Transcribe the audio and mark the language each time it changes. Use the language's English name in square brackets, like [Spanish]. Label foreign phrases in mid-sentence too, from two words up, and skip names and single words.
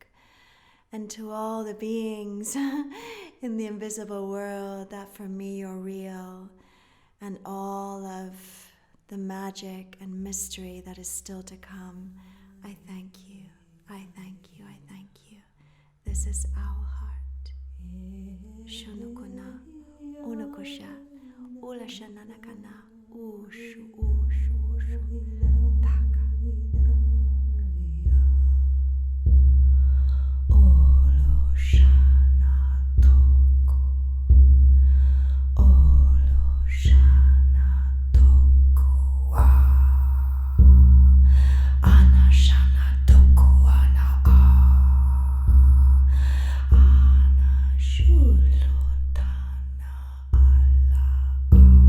[English] And to all the beings in the invisible world that for me are real, and all of the magic and mystery that is still to come, I thank you. I thank you. I thank you. This is our heart. Shunukuna, unukosha, ulashananakana, ushu, ushu, ushu, taka. Oloshana toko, oloshana toko, anashana toko, ana shulutana ala.